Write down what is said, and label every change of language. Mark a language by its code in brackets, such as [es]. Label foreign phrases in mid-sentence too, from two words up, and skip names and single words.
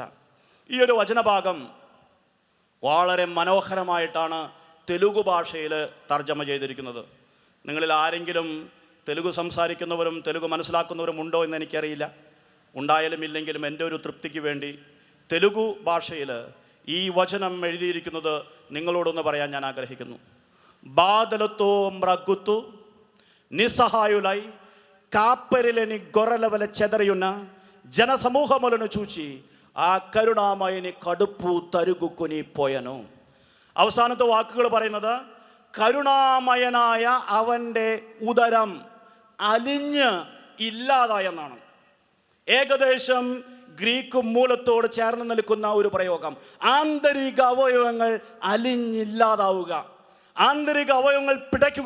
[ml] ഈ ഒരു വചനഭാഗം വളരെ മനോഹരമായിട്ടാണ് തെലുഗു ഭാഷയിൽ തർജ്ജമ ചെയ്തിരിക്കുന്നത്. നിങ്ങളിൽ ആരെങ്കിലും തെലുഗു സംസാരിക്കുന്നവരും തെലുഗു മനസ്സിലാക്കുന്നവരും ഉണ്ടോ എന്ന് എനിക്കറിയില്ല. ഉണ്ടായാലും ഇല്ലെങ്കിലും എൻ്റെ ഒരു തൃപ്തിക്ക് വേണ്ടി തെലുഗു ഭാഷയിൽ ഈ വചനം എഴുതിയിരിക്കുന്നത് നിങ്ങളോടൊന്ന് പറയാൻ ഞാൻ ആഗ്രഹിക്കുന്നു. [te] బాధలతో మ్రగ్గుతూ నిస్సహాయులై కాపరిలేని గొర్రెల వలె చెదరియున్న జనసమూహములను చూచి ఆ కరుణామయుని కడుపు తరుగుకొని పోయను. [ml] അവസാനത്തെ വാക്കുകൾ പറയുന്നത് കരുണാമയനായ അവൻ്റെ ഉദരം അലിഞ്ഞ് ഇല്ലാതായെന്നാണ്. ഏകദേശം ഗ്രീക്ക് മൂലത്തോട് ചേർന്ന് നിൽക്കുന്ന ഒരു പ്രയോഗം. ആന്തരിക അവയവങ്ങൾ അലിഞ്ഞില്ലാതാവുക, ആന്തരിക അവയവങ്ങൾ പിടയ്ക്കുക.